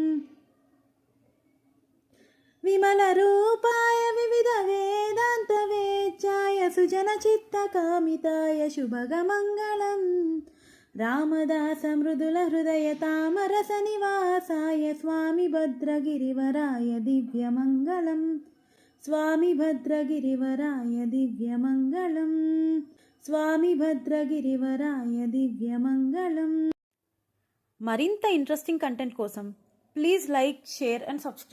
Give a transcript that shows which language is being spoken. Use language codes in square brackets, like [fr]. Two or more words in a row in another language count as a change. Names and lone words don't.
[sa] विमलरूपाय विविधवेदान्तवेद्याय सुजनचित्तकामिताय शुभगमङ्गलम्। रामदासमृदुलहृदयतामरसनिवासाय स्वामी भद्रगिरिवराय दिव्यमङ्गलम्। स्वामी भद्रगिरिवराय दिव्यमङ्गलम्। स्वामी భద్రగిరివరాయ దివ్యమంగళం। [te] మరింత [en] interesting content [te] కోసం [en] please like, share and subscribe.